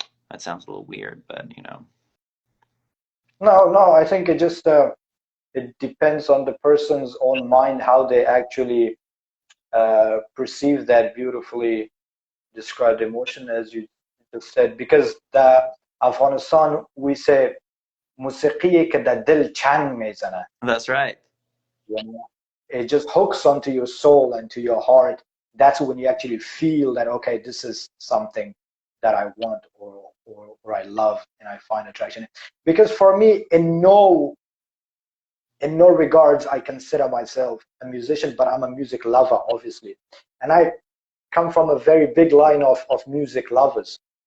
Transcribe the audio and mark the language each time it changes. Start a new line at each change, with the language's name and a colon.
English: That sounds a little weird, but you know. No, I think it just it depends on the person's own mind, how they actually perceive that beautifully described emotion, as you just said. Because the Afghanistan, we say
Persian: موسیقی که در دل چنگ میزنه.
English: That's right. It just hooks onto your soul and to your heart. That's when you actually feel that, okay, this is something that I want, or I love, and I find attraction. Because for me, in no regards I consider myself a musician, but I'm a music lover, obviously, and I come from a very big line of music lovers.